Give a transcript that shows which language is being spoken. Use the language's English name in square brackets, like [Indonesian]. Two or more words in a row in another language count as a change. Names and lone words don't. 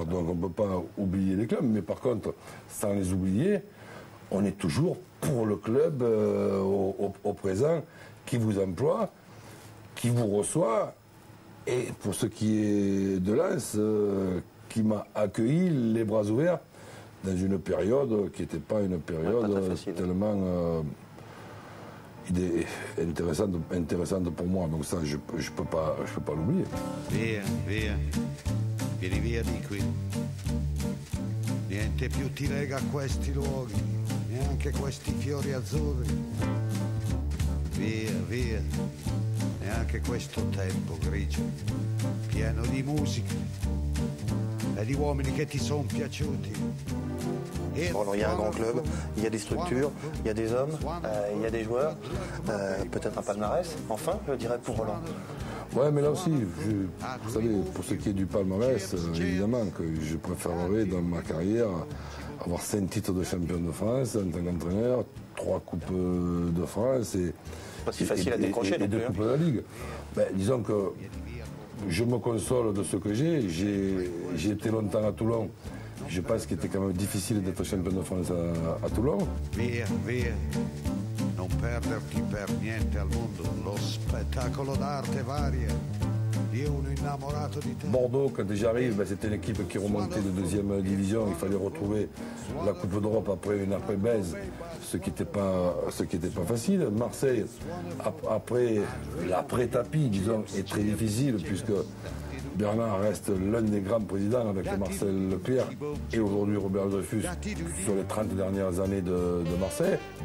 [French] Donc on ne peut pas oublier les clubs, mais par contre, sans les oublier, on est toujours pour le club au présent qui vous emploie, qui vous reçoit, et pour ce qui est de Lens, qui m'a accueilli les bras ouverts dans une période qui n'était pas une période tellement intéressante pour moi. Donc ça, je peux pas l'oublier. [Italian] Via, via, vieni via di qui. Niente più ti lega a questi luoghi, neanche questi fiori azzurri. Via, via, neanche questo tempo grigio, pieno di musica e di uomini che ti sono piaciuti. [French] Roland, il y a un grand club, il y a des structures, il y a des hommes, il y a des joueurs, peut-être un palmarès, enfin, je dirais pour Roland. Ouais, mais là aussi, vous savez, pour ce qui est du palmarès, évidemment que je préférerais dans ma carrière avoir 5 titres de champion de France en tant qu'entraîneur, 3 coupes de France et, pas si facile à décrocher et 2 coupes de la Ligue. Ben, disons que je me console de ce que j'ai. J'ai été longtemps à Toulon. Je pense qu'il était quand même difficile d'être champion de France à Toulon. [Italian] Via, via, non perderti per niente al mondo lo spettacolo d'arte varia. Io uno innamorato di te. [French] Bordeaux, quand j'arrive, ben, c'était une équipe qui remontait de 2e division. Il fallait retrouver la Coupe d'Europe après une après-baise, ce qui n'était pas facile. Marseille, après l'après-tapis, disons, est très difficile puisque Bernard reste l'un des grands présidents avec Marcel Leclerc et aujourd'hui Robert Dreyfus sur les 30 dernières années de Marseille.